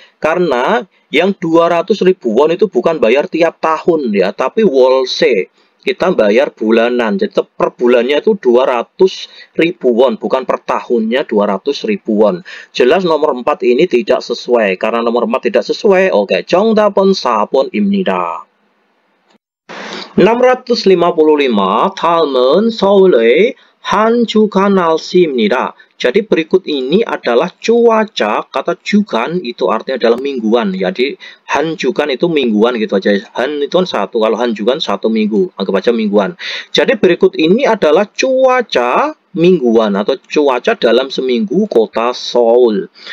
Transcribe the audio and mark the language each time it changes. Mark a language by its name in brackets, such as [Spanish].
[Indonesian] Karena yang 200.000 won itu bukan bayar tiap tahun ya, tapi wolse. Kita bayar bulanan. Jadi per bulannya itu 200.000 won, bukan per tahunnya 200.000 won. Jelas nomor 4 ini tidak sesuai. Karena nomor 4 tidak sesuai. [Korean] Oke, 정답은 4번입니다. 655. 다음은 서울의 한 주간 날씨입니다. [Indonesian] Jadi berikut ini adalah cuaca. Kata jugan itu artinya adalah mingguan. Jadi han jugan itu mingguan gitu aja. Han itu kan 1, kalau han jugan 1 minggu. Anggap aja mingguan. Jadi berikut ini adalah cuaca mingguan atau cuaca dalam seminggu kota Seoul.